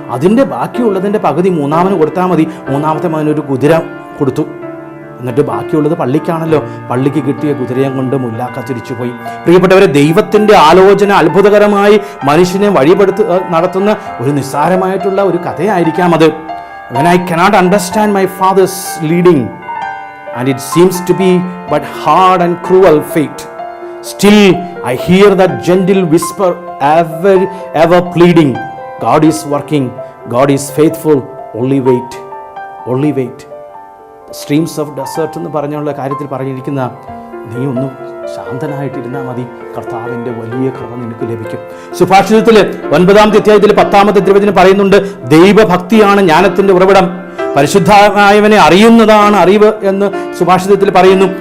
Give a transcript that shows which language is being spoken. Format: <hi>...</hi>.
<ml>അതിൻ്റെ ബാക്കിയുള്ളതിൻ്റെ പകുതി മൂന്നാമന് കൊടുത്താൽ മതി. മൂന്നാമത്തെ മകനൊരു കുതിര കൊടുത്തു. എന്നിട്ട് ബാക്കിയുള്ളത് പള്ളിക്കാണല്ലോ. പള്ളിക്ക് കിട്ടിയ കുതിരയും കൊണ്ട് മുല്ലാക്ക തിരിച്ചുപോയി. പ്രിയപ്പെട്ടവരെ, ദൈവത്തിൻ്റെ ആലോചന അത്ഭുതകരമായി മനുഷ്യനെ നടത്തുന്ന ഒരു നിസ്സാരമായിട്ടുള്ള ഒരു കഥയായിരിക്കാം അത്.</ml> <en>When I cannot understand my father's leading and it seems to be but hard and cruel fate, still I hear that gentle whisper ever pleading, God is working, God is faithful, only wait.</en> <ml>Streams of desert എന്ന് പറഞ്ഞുള്ള കാര്യത്തിൽ പറഞ്ഞിരിക്കുന്ന, നീ ഒന്ന് ശാന്തനായിട്ടിരുന്നാൽ മതി, കർത്താവിൻ്റെ വലിയ കൃപ നിനക്ക് ലഭിക്കും. സുഭാഷിതത്തിൽ 9-ാമത്തെ അധ്യായത്തിൽ 10-ാമത്തെ തിരുവചനം പറയുന്നുണ്ട്, ദൈവഭക്തിയാണ് ജ്ഞാനത്തിൻ്റെ ഉറവിടം, പരിശുദ്ധമായവനെ അറിയുന്നതാണ് അറിവ് എന്ന് സുഭാഷിതത്തിൽ പറയുന്നു.</ml>